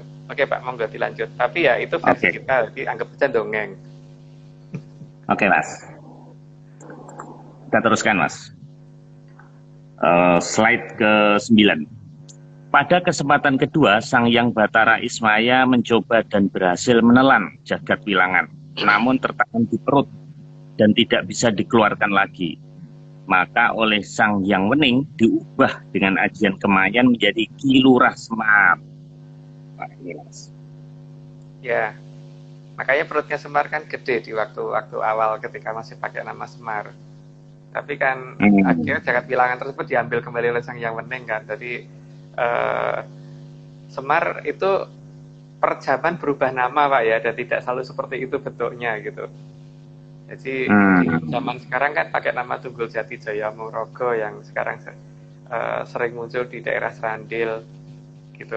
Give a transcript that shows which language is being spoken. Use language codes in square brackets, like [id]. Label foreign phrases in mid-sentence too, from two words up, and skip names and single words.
[id] Oke Pak, monggo dilanjut. Tapi ya itu versi kita, jadi anggap saja dongeng. Oke Mas. Kita teruskan Mas. Slide ke-9. Pada kesempatan kedua, Sang Hyang Batara Ismaya mencoba dan berhasil menelan jagat wilangan, namun tertahan di perut dan tidak bisa dikeluarkan lagi. Maka oleh Sang Hyang Wening diubah dengan ajian Kemayan menjadi Kilurah Semar. Nah, ini Mas. Ya, makanya perutnya Semar kan gede di waktu awal ketika masih pakai nama Semar. Tapi kan akhirnya jagat wilangan tersebut diambil kembali oleh Sang Hyang Wening kan. Jadi Semar itu per zaman berubah nama Pak ya, dan tidak selalu seperti itu bentuknya gitu. Jadi di zaman sekarang kan pakai nama Tunggul Jati Jaya Morogo yang sekarang sering muncul di daerah Serandil gitu.